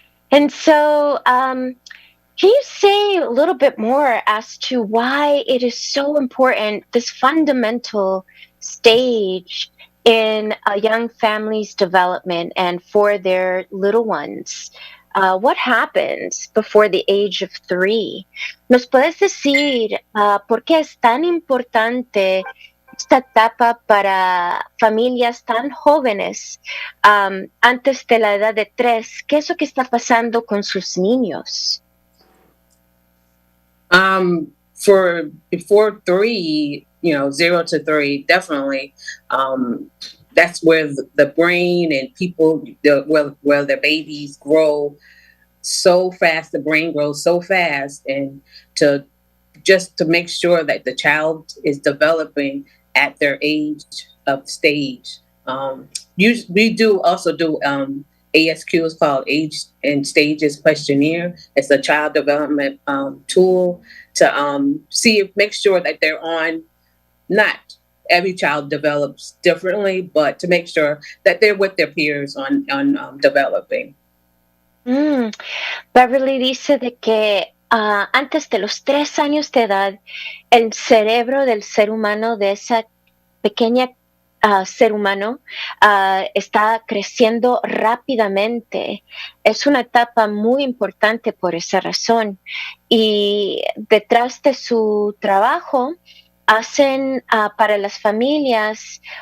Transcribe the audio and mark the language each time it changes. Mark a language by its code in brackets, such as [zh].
[en] And so, can you say a little bit more as to why it is so important, this fundamental stage in a young family's development and for their little ones? What happens before the age of 3? [es] ¿Nos puedes decir por qué es tan importante esta etapa para familias tan jóvenes antes de la edad de 3? ¿Qué es lo que está pasando con sus niños? [en] For before 3, 0 to 3, definitely. That's where the brain and people, where the babies grow so fast, the brain grows so fast, and to make sure that the child is developing at their age of stage. We do also do ASQ, is called Age and Stages Questionnaire. It's a child development tool to make sure that they're on. Not every child develops differently, but to make sure that they're with their peers on developing. [es] Beverly dice de que antes de los 3 años de edad, el cerebro del ser humano, de esa pequeña ser humano, está creciendo rápidamente. Es una etapa muy importante por esa razón. Y detrás de su trabajo, hacen para las familias